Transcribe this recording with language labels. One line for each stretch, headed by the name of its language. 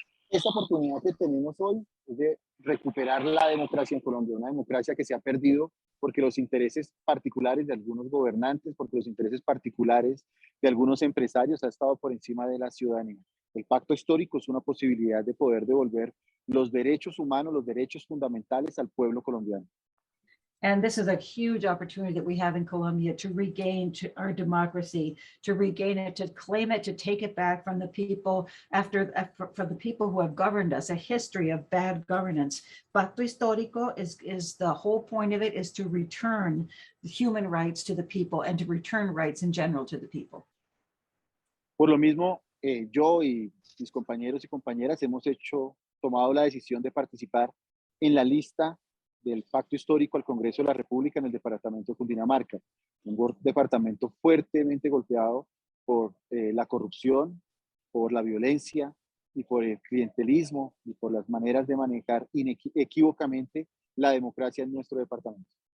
Spanish: Esta oportunidad que tenemos hoy es de recuperar la democracia en Colombia, una democracia que se ha perdido porque los intereses particulares de algunos gobernantes, porque los intereses particulares de algunos empresarios ha estado por encima de la ciudadanía. El pacto histórico es una posibilidad de poder devolver los derechos humanos, los derechos fundamentales al pueblo colombiano.
English: And this is a huge opportunity that we have in Colombia to regain our democracy, to regain it, to claim it, to take it back from the people from the people who have governed us, a history of bad governance. Pacto Histórico is the whole point of it is to return human rights to the people and to return rights in general to the people.
Spanish: Por lo mismo, yo y mis compañeros y compañeras hemos tomado la decisión de participar en la lista del Pacto Histórico al Congreso de la República en el departamento de Cundinamarca, un departamento fuertemente golpeado por la corrupción, por la violencia y por el clientelismo y por las maneras de manejar inequívocamente la democracia en nuestro departamento.